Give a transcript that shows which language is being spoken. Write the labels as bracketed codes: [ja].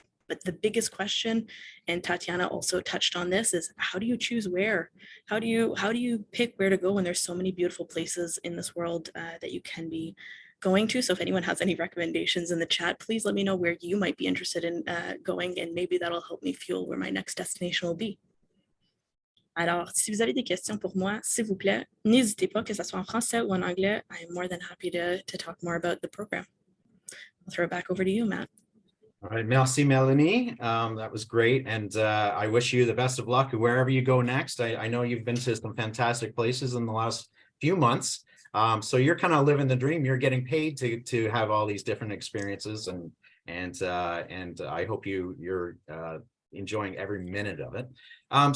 [en] But the biggest question, and Tatiana also touched on this, is how do you choose where? How do you pick where to go when there's so many beautiful places in this world that you can be going to? So if anyone has any recommendations in the chat, please let me know where you might be interested in going, and maybe that'll help me fuel where my next destination will be. [fr] Alors, si vous avez des questions pour moi, s'il vous plaît, n'hésitez pas, que ce soit en français ou en anglais. [en] I'm more than happy to talk more about the program. I'll throw it back over to you, Matt. All right, merci, Melanie. That was great. And I wish you the best of luck wherever you go next. I know you've been to some fantastic places in the last few months. So you're kind of living the dream. You're getting paid to have all these different experiences, and I hope you're enjoying every minute of it.